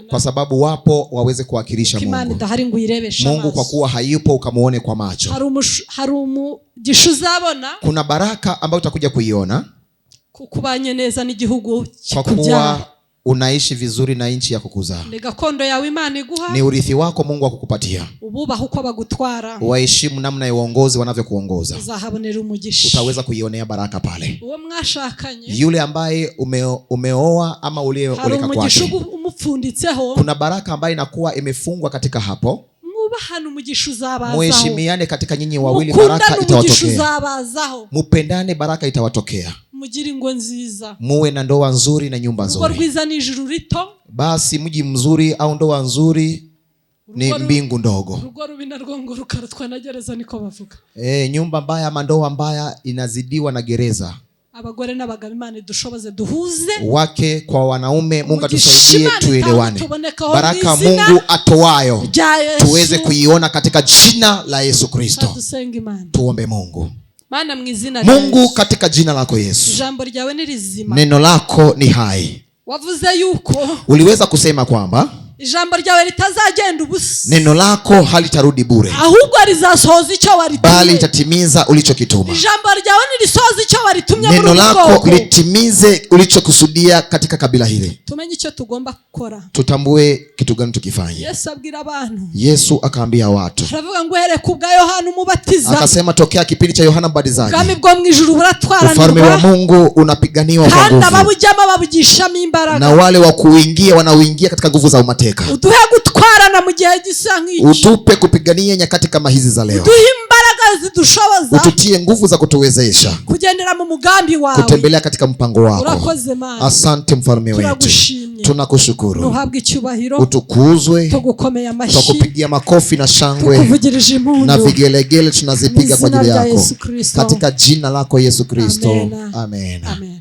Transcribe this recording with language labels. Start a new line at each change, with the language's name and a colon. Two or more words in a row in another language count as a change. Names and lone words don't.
Swahili: kwa sababu wapo waweze kuwakilisha Mungu. Mungu kwa kuwa hayupo ukamuone kwa macho.
Kinyarwanda: Hari umugisha uzabona,
Swahili: kuna baraka ambayo utakuja kuiona
Kinyarwanda: kukubanye neza n'igihugu
Swahili: kwa kuwa unaishi vizuri na nchi ya kukuzaa. Ni urithi wako Mungu akukupatia.
Kinyarwanda: Ububaha uko bagutwara,
Swahili: waheshimu namna ya uongozi wanavyokuongoza,
Kinyarwanda: uzahabonera umugisha,
Swahili: utaweza kuionea baraka pale.
Kinyarwanda: Uwo mwashakanye,
Swahili: yule ambaye umeoa ama uliyeoleka kwake, kuna baraka ambayo inakuwa imefungwa katika hapo. Muheshimiane katika nyinyi wawili, baraka itawatokea. Mupendane, baraka itawatokea. Muwe na ndoa nzuri na nyumba nzuri. Basi mji mzuri au ndoa nzuri ni mbingu ndogo. Nyumba mbaya ama ndoa mbaya inazidiwa na gereza.
Kinyarwanda: Abagore n'abagabo Imana dushoboze duhuze,
Swahili: wake kwa wanaume. Mungu atusaidie tuelewane. Baraka Mungu atoayo tuweze kuiona katika jina la Yesu Kristo. Tuombe Mungu. Mungu, katika jina lako Yesu, neno lako ni hai. Uliweza kusema kwamba
Kinyarwanda: ijambo ryawe litazagenda ubusa,
Swahili: neno lako halitarudi bure,
Kinyarwanda: ahubwo rizasohoza icyo waritumye,
Swahili: bali litatimiza ulichokituma.
Kinyarwanda: Ijambo ryawe nilisohoza icyo waritumye,
Swahili: neno lako litimize ulichokusudia katika kabila hili.
Kinyarwanda: Tumenye icyo tugomba gukora,
Swahili: tutambue kitu gani tukifanye.
Kinyarwanda: Yesu abwira abantu,
Swahili: Yesu akaambia watu,
Kinyarwanda: aravuga ngo here kubwa Yohana Umubatiza,
Swahili: akasema tokea kipindi cha Yohana Mbatizaji,
Kinyarwanda: ubwami bwo mu ijuru buratwaranirwa,
Swahili: ufalme wa Mungu unapiganiwa kwa nguvu,
Kinyarwanda: kandi ababujyamo babugishamo imbaraga,
Swahili: na wale wa kuingia wanaoingia katika nguvu za umateka.
Kinyarwanda: Uduhe gutwarana mu gihe gisa nk'iki,
Swahili: utupe kupigania nyakati kama hizi za leo.
Kinyarwanda: Uduhe imbaraga zidushoboza,
Swahili: ututie nguvu za kutuwezesha
Kinyarwanda: kugendera mu mugambi wawe,
Swahili: kutembelea katika mpango wako.
Kinyarwanda: Urakoze Mana.
Swahili: Asante mfalme wetu, tunakushukuru.
Kinyarwanda: Uhabwe icyubahiro,
Swahili: utukuzwe,
Kinyarwanda: tugukomeye amashyi,
Swahili: tukupigia makofi na shangwe na vigelegele tunazipiga kwa ajili yako, katika jina lako Yesu Kristo. Amen.